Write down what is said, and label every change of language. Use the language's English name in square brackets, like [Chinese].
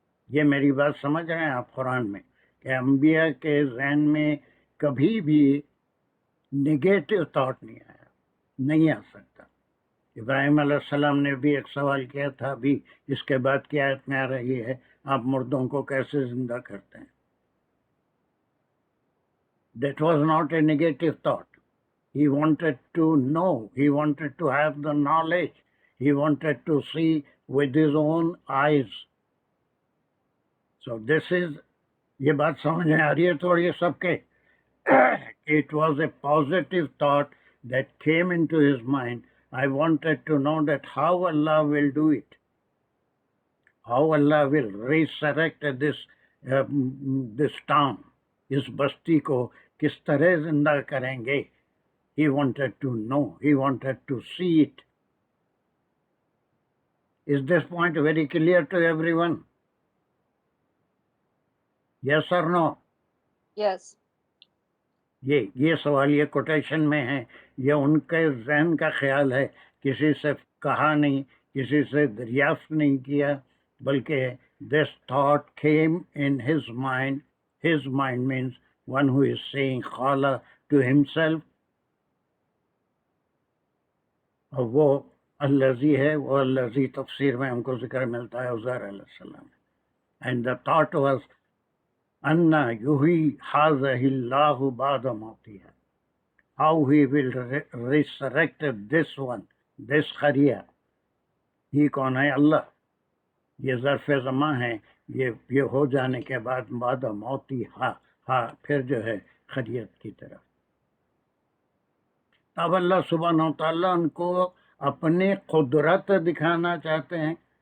[Urdu] یہ میری بات سمجھ رہے ہیں آپ قرآن میں کہ انبیاء کے ذہن میں کبھی بھی نگیٹو تھاٹ نہیں آیا, نہیں آ سکتا. ابراہیم علیہ السلام نے بھی ایک سوال کیا تھا, ابھی اس کے بعد کی آیت میں آ رہی ہے, آپ مردوں کو کیسے زندہ کرتے ہیں. [English] That was not a negative thought. He wanted to know, he wanted to have the knowledge, he wanted to see with his own eyes. So this is, [Urdu] یہ بات سمجھ میں آ رہی ہے تھوڑی سب کے. [English] It was a positive thought that came into his mind. I wanted to know that how Allah will do it. How Allah will resurrect this town, [Urdu] اس بستی کو کس طرح زندہ کریں گے. [English] He wanted to know, he wanted to see it. Is this point very clear to everyone? Yes or no? Yes. [Urdu] یہ سوال یہ کوٹیشن میں ہے, یہ ان کے ذہن کا خیال ہے, کسی سے کہا نہیں, کسی سے دریافت نہیں کیا, بلکہ [English] this thought came in his mind. His mind means one who is saying khala to himself. [Urdu] اور وہ الذی ہے, وہ الذی تفسیر میں ہم کو ذکر ملتا ہے عزیر علیہ السلام. [English] And the thought was [Arabic] أَنَّ يُحْيِي هَٰذِهِ اللَّهُ بَعْدَ مَوْتِهَا. [English] How he will resurrect this one, this قریہ. [Urdu] یہ کون ہے؟ اللہ. یہ ظرف زمان ہے, یہ ہو جانے کے بعد بعد موتی ہا پھر جو ہے خریت کی طرف. اب اللہ سبحانہ و تعالیٰ ان کو اپنی قدرت دکھانا چاہتے ہیں.